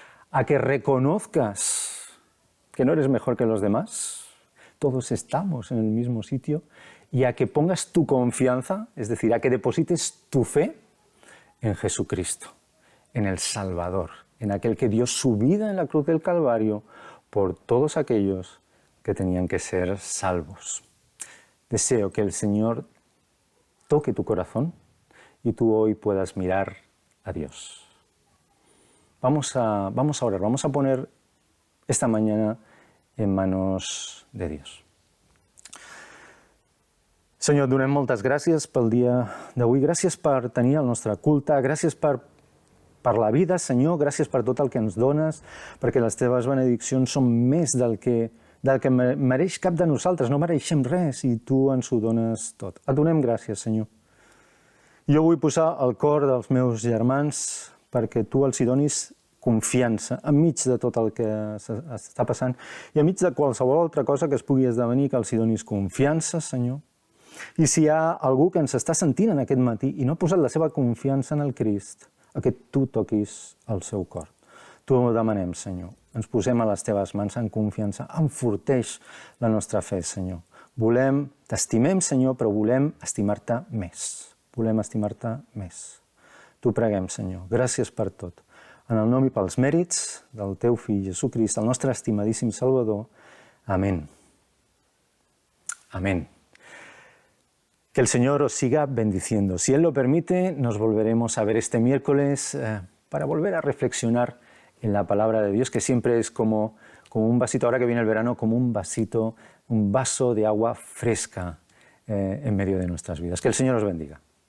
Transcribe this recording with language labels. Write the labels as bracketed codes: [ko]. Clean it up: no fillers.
[es] a que reconozcas que no eres mejor que los demás, todos estamos en el mismo sitio, y a que pongas tu confianza, es decir, a que deposites tu fe en Jesucristo, en el Salvador, en aquel que dio su vida en la cruz del Calvario por todos aquellos que tenían que ser salvos. Deseo que el Señor toque tu corazón y tú hoy puedas mirar a Dios. Vamos a orar, vamos a poner esta mañana en manos de Dios. [ca] Senyor, et donem moltes gràcies pel dia d'avui. Gràcies per tenir el nostre culte. Gràcies per la vida, Senyor. Gràcies per tot el que ens dones, perquè les teves benediccions són més del que mereix cap de nosaltres. No mereixem res i tu ens ho dones tot. Et donem gràcies, Senyor. Jo vull posar el cor dels meus germans perquè tu els hi donis confiança enmig de tot el que està passant i enmig de qualsevol altra cosa que es pugui esdevenir, que els hi donis confiança, Senyor. I si hi ha algú que ens està sentint en aquest matí i no ha posat la seva confiança en el Crist, que tu toquis el seu cor. T'ho demanem, Senyor. Ens posem a les teves mans en confiança. Enforteix la nostra fe, Senyor. T'estimem, Senyor, però volem estimar-te més. Volem estimar-te més. T'ho preguem, Senyor. Gràcies per tot. En el nom i pels mèrits del teu fill Jesucrist, el nostre estimadíssim Salvador. [es] Amén. Amén. Que el Señor os siga bendiciendo. Si Él lo permite, nos volveremos a ver este miércoles para volver a reflexionar en la palabra de Dios, que siempre es como un vasito, ahora que viene el verano, como un vaso de agua fresca en medio de nuestras vidas. Que el Señor os bendiga.